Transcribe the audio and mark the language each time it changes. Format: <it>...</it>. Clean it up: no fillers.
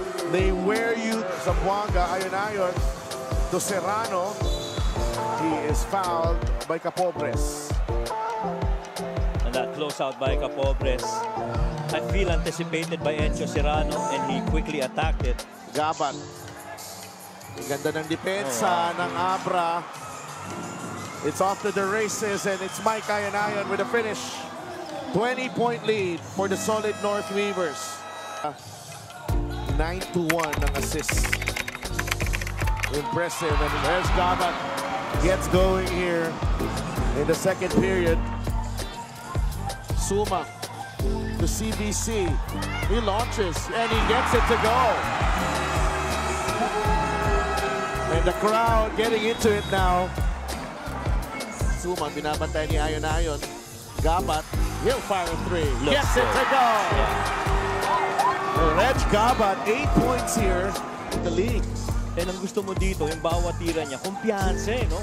<en>They wear you. Zamboanga, ayon-ayon to Serrano. He is fouled by Capobres. And that closeout by Capobres, I feel anticipated by Encho Serrano, and he quickly attacked it. Gabat.</en> <tl>Ang ganda ng depensa ng Abra.</tl> <en>It's off to the races, and it's Mike Ayon-ayon with a finish. 20-point lead for the Solid North Weavers. 9-1 ang assist. Impressive, and there's Gabat. Gets going here in the second period. Suma to CBC. He launches, and he gets it to go. And the crowd getting into it now. Suma,</en> <tl>binabantay ni</tl> <en>Ayon-ayon. Gabat, he'll fire a 3. Gets it to go. Reg Gabat, 8 points here in the league.</en> <tl>And ang gusto mo dito, yung bawat tira niya, kumpiyansa, no?</tl>